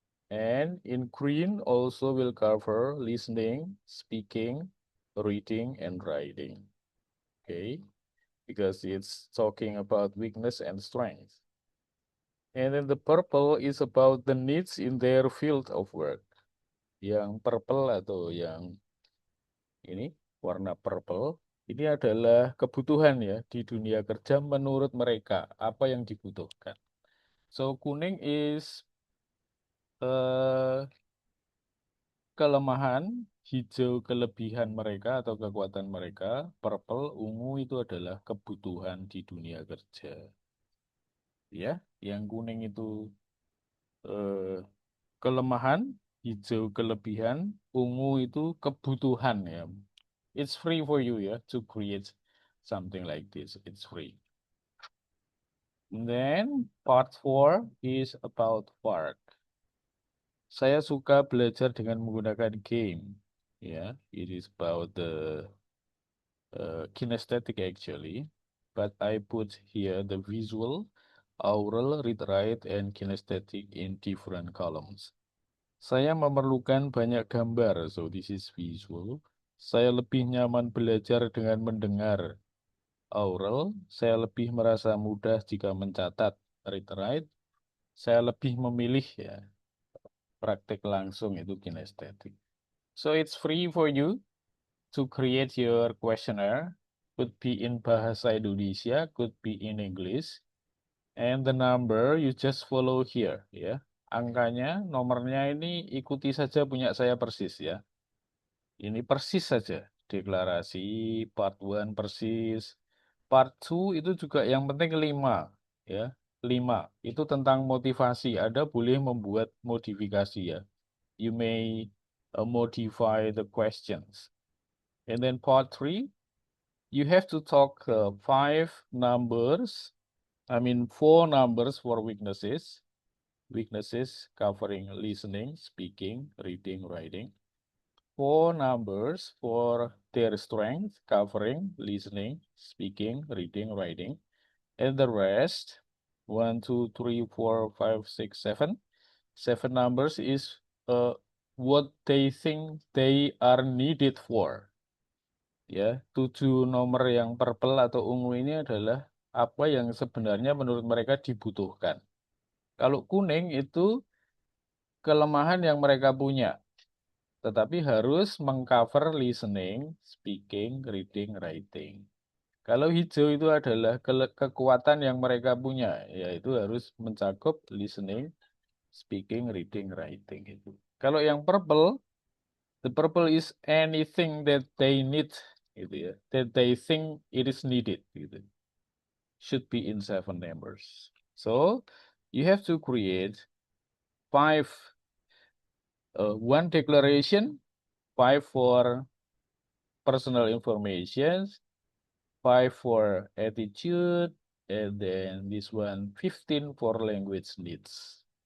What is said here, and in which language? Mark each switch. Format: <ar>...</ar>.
<en>And in green also will cover listening, speaking, reading, and writing. Okay. Because it's talking about weakness and strength. And then the purple is about the needs in their field of work.</en> <id>Yang purple atau yang ini warna purple ini adalah kebutuhan ya di dunia kerja menurut mereka apa yang dibutuhkan.</id> <en>So</en> <id>kuning is kelemahan hijau kelebihan mereka atau kekuatan mereka, purple, ungu itu adalah kebutuhan di dunia kerja. Ya, yang kuning itu eh, kelemahan, hijau kelebihan, ungu itu kebutuhan ya.</id> <en>It's free for you ya to create something like this. It's free. Then part 4 is about park.</en> <id>Saya suka belajar dengan menggunakan game.</id> <en>Ya, it is about the kinesthetic actually, but I put here the visual, aural, read write, and kinesthetic in different columns.</en> <id>Saya memerlukan banyak gambar,</id> <en>so this is visual.</en> <id>Saya lebih nyaman belajar dengan mendengar, aural. Saya lebih merasa mudah jika mencatat, read write. Saya lebih memilih ya, praktek langsung itu kinesthetic.</id> <en>So it's free for you to create your questionnaire. Could be in bahasa Indonesia, could be in English. And the number you just follow here ya.</en> <id>Angkanya, nomornya ini ikuti saja punya saya persis ya. Ini persis saja. Deklarasi, part 1 persis. Part 2 itu juga yang penting 5 ya. 5 itu tentang motivasi. Ada boleh membuat modifikasi ya.</id> <en>You may modify the questions. And then part 3, you have to talk 4 numbers for weaknesses. Weaknesses covering listening, speaking, reading, writing. 4 numbers for their strength, covering listening, speaking, reading, writing. And the rest, 1, 2, 3, 4, 5, 6, 7. 7 numbers is what they think they are needed for.</en> <id>Ya, 7 nomor yang purple atau ungu ini adalah apa yang sebenarnya menurut mereka dibutuhkan. Kalau kuning itu kelemahan yang mereka punya, tetapi harus mengcover listening, speaking, reading, writing. Kalau hijau itu adalah kekuatan yang mereka punya, yaitu harus mencakup listening, speaking, reading, writing itu. Kalau yang purple,</id> <en>the purple is anything that they need, gitu ya, that they think it is needed, gitu. Should be in 7 numbers. So you have to create 5, 1 declaration, 5 for personal information, 5 for attitude, and then this one 15 for language needs.</en>